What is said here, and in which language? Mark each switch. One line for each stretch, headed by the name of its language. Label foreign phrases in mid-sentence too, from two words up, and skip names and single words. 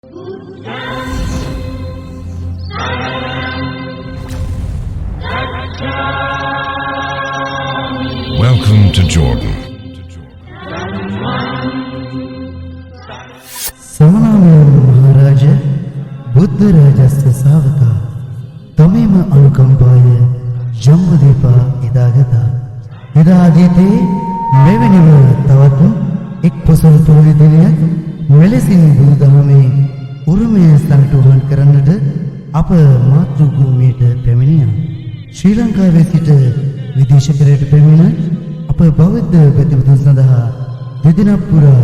English: Welcome to Jordan.
Pali: समनामय महाराज बुद्ध राजस्य सावका तमेम अनुकंपाय जम्बुदीप इदागत इदादीते
Sinhala: මෙවැනිව තවත් එක් පොසොන් පොහොය දිනයක් මෙලෙසින් බුදුදහමේ උරුමය සම්පූර්ණ කරන්නට අප මාතෘ භූමියට පැමිණියා. ශ්‍රී ලංකාවේ සිට විදේශකරයට පැමිණ අප බෞද්ධ ප්‍රතිපදන් සඳහා දෙදිනක් පුරා